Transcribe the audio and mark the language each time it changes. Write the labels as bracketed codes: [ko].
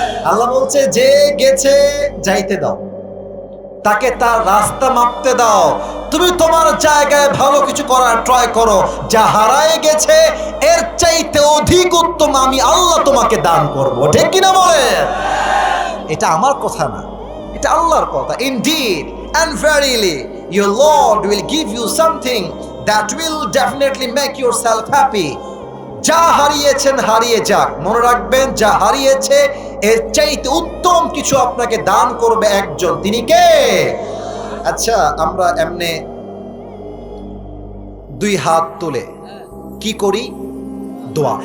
[bn] আল্লাহ বলছে যে গেছে যাইতে দাও, তাকে তার রাস্তা মাপতে দাও, তুমি তোমার জায়গায় ভালো কিছু করার ট্রাই করো। যা হারায় গেছে এর চাইতে অধিক উত্তম আমি আল্লাহ তোমাকে দান করব, ঠিক কিনা বলে? এটা আমার কথা না, এটা আল্লাহর কথা। [en] Indeed and verily your Lord will give you something that will definitely make yourself happy. [bn] যা হারিয়েছেন হারিয়ে যাক, মনে রাখবেন যা হারিয়েছে এর চাইতে উত্তম কিছু আপনাকে দান করবে একজন, তিনি কে? আচ্ছা, আমরা এমনে দুই হাত তুলে কি করি? দোয়া।